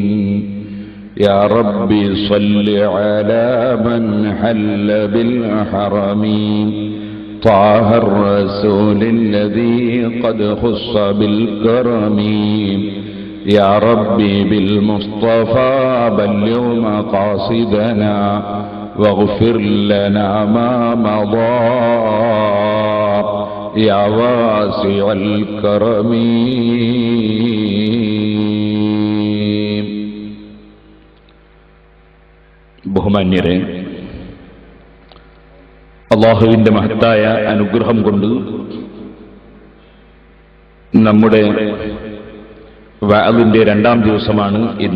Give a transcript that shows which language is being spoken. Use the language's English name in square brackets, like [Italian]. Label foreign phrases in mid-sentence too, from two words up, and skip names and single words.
[Arabic] يا ربي صل على من حل بالحرم طه الرسول الذي قد خص بالكرم. يا ربي بالمصطفى بلغ مقاصدنا واغفر لنا ما مضى يا واسع الكرم. [Malayalam] ബഹുമാന്യരെ, അല്ലാഹുവിന്റെ മഹത്തായ അനുഗ്രഹം കൊണ്ട് നമ്മുടെ വഅദിന്റെ രണ്ടാം ദിവസമാണ് ഇന്ന്.